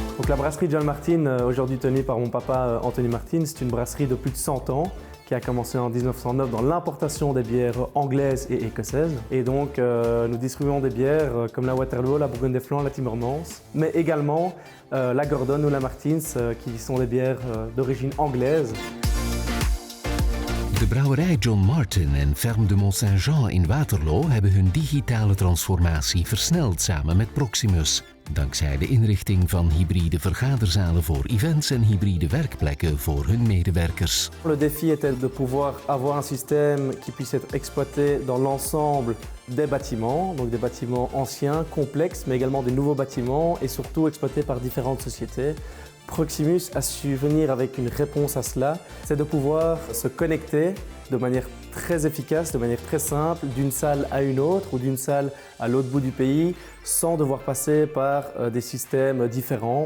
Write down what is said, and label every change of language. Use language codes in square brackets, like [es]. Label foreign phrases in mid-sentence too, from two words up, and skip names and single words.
[fr] la brasserie John Martin, aujourd'hui tenue par mon papa Anthony Martin, c'est une brasserie de plus de 100 ans qui a commencé en 1909 dans l'importation des bières anglaises et écossaises. Et donc nous distribuons des bières comme la Waterloo, la Bourgogne des Flancs, la Timmermans, mais également la Gordon ou la Martins qui sont des bières d'origine anglaise. [nl] De brouwerij John Martin en Ferme de Mont-Saint-Jean in Waterloo hebben hun digitale transformatie versneld samen met Proximus. Dankzij de inrichting van hybride vergaderzalen voor events en hybride werkplekken voor hun medewerkers. [fr] Le défi était de pouvoir avoir un système qui puisse être exploité dans l'ensemble des bâtiments, donc des bâtiments anciens, complexes, mais également des nouveaux bâtiments et surtout exploités par différentes sociétés. Proximus a su venir avec une réponse à cela, c'est de pouvoir se connecter de manière très efficace, de manière très simple, d'une salle à une autre ou d'une salle à l'autre bout du pays, sans devoir passer par des systèmes différents.